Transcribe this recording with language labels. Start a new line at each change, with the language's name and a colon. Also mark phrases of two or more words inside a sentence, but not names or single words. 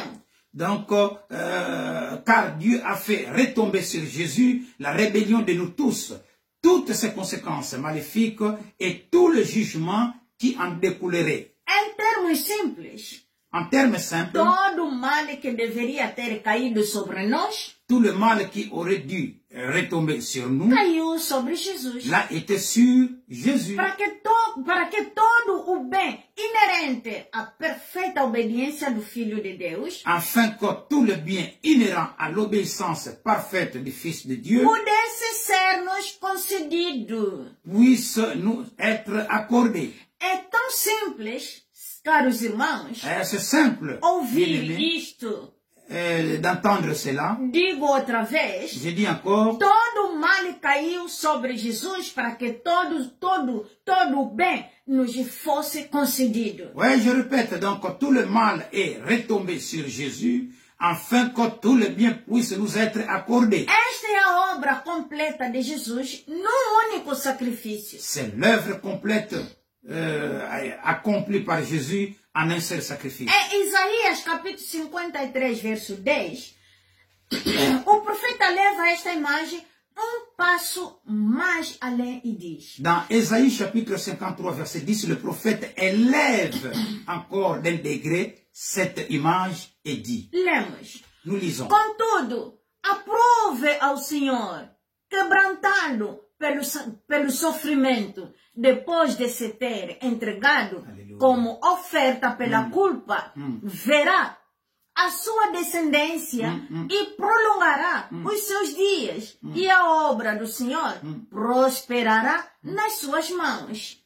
French: Donc, car Dieu a fait retomber sur Jésus la rébellion de nous tous, toutes ses conséquences maléfiques et tout le jugement qui en découlerait.
Portuguese: Em termos simples,
French: en termes simples,
Portuguese: todo o mal que deveria ter caído sobre nós,
French: tout le mal qui aurait dû retomber sur nous,
Portuguese: caiu sobre Jesus.
French: Là était sur Jésus.
Portuguese: Para que todo o bem inerente à perfeita obediência do Filho de Deus,
French: afin que tout le bien inhérent à l'obéissance parfaite du Fils de Dieu
Portuguese: pudesse ser nos concedido.
French: Puisse nous être accordé.
Portuguese: É tão simples, caros irmãos,
French: c'est simple
Portuguese: ouvir isto.
French: D'entendre cela.
Portuguese: Digo outra vez.
French: Je dis encore.
Portuguese: Todo o mal caiu sobre Jesus para que todo o bem nos fosse concedido.
French: Oui, je répète, donc tout le mal est retombé sur Jésus afin que tout le bien puisse nous être accordé.
Portuguese: Esta é a obra completa de Jesus num único sacrifício.
French: C'est l'œuvre complète accomplie par Jésus en un seul sacrifice.
Portuguese: Em Isaías capítulo 53, verso 10, o profeta leva esta imagem passo mais além e diz.
French: Dans Ésaïe chapitre 53, verset 10, le prophète élève encore d'un degré cette image et dit.
Portuguese: Lemos.
French: Nous lisons.
Portuguese: Contudo, aprove ao Senhor, quebrantado pelo sofrimento, depois de se ter entregado como oferta pela culpa, verá a sua descendência e prolongará os seus dias, e a obra do Senhor prosperará nas suas mãos.